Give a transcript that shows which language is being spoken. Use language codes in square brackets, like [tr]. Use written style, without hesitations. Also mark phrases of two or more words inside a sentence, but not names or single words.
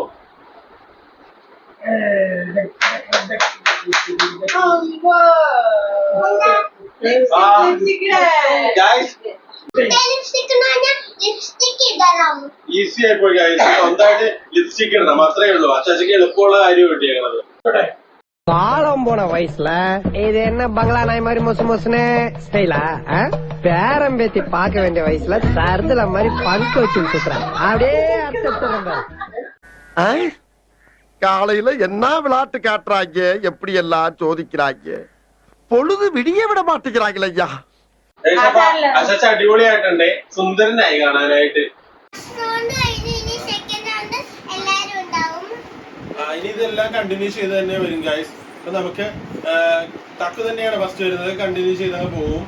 [ml] ഈസി ആയിപ്പോയി ഗൈസ്. സ്വന്തമായിട്ട് ലിപ്സ്റ്റിക് ഇടണം, അത്രേ ഉള്ളൂ. അച്ചാച്ചക്ക് എളുപ്പമുള്ള കാര്യം കിട്ടിയേക്കണത്. [ta] காலம் போன வயசுல இது என்ன பங்களா நாய் மாதிரி மொசு மொசுன்னு ஸ்டைலா? பேரம் பேத்தி பார்க்க வேண்டிய வயசுல சர்துல மாதிரி பழுக்க வச்சு சுத்துறான். அப்படியே காலையில என்ன விளையாட்டு காட்டுறாங்க, எப்படி எல்லாம் சோதிக்கிறாங்க. பொழுது விடிய விட மாட்டேங்கிறாங்களே ஐயா. [ml] അച്ചാച്ച അടിപൊളിയായിട്ടുണ്ട്, സുന്ദരനായി കാണാനായിട്ട്. ഇനി ഇതെല്ലാം കണ്ടിന്യൂ ചെയ്ത് തന്നെ വരും ഗൈസ്. അപ്പൊ നമുക്ക് തക്ക് തന്നെയാണ് ഫസ്റ്റ് വരുന്നത്. കണ്ടിന്യൂ ചെയ്താൽ പോകും.